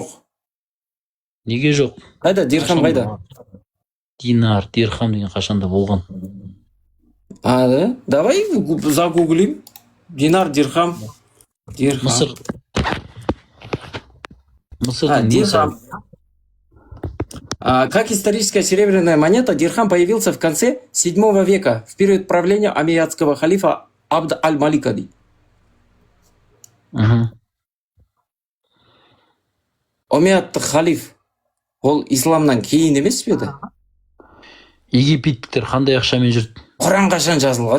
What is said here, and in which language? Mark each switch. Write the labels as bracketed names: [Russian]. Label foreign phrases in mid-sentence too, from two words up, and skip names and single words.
[Kazakh] Неге жоқ? Қайда, дирхам қайда? Дирхам деген қашанда болған. [Russian] Да? Давай загуглим. [Kazakh] Динар, дирхам. Мысыр. [Russian] Дирхам. Как историческая серебряная монета, дирхам появился в конце 7 века, в период правления амиятского халифа Абд аль-Малика. [Kazakh] Амиаттық халиф, ол исламнан кейін емес пе еді? Египеттіктер қандай ақшамен жүрді? Құран қашан жазылған?